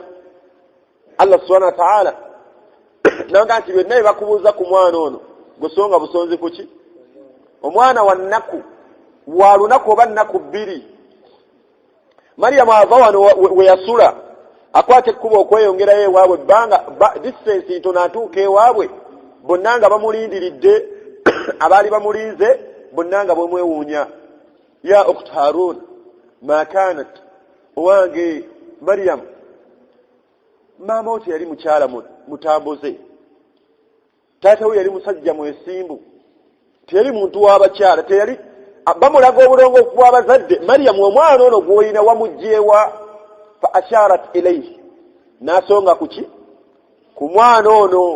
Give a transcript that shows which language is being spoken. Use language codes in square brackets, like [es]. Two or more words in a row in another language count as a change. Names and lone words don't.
[lg] Allah [ar] سبحانه وتعالى [lg] nanga nti byonna bakubuuza ku mwana ono gusonga busonzi kuki omwana wa nnaku wa lunaku oba nnaku bbiri. Maryam ava wano we yasula akwate ekkubo okweyongerayo ewaabwe ebbanga distance ntono atuuka ewaabwe bonna nga bamulindiridde abaali bamulinze bonna nga bwemwewuunya. [ar] يا أخت هارون ما كانت [lg] owange Maryam maama wo teyali mukyala mutambuze taata we yali musajja mwesimbu teyali muntu w'abakyala teyali bamulaga obulongoofu bw'abazadde. Maryam omwana ono gw'olina wamugjeewa [ar] فأشارت إليه [lg] n'asonga kuki ku mwana ono.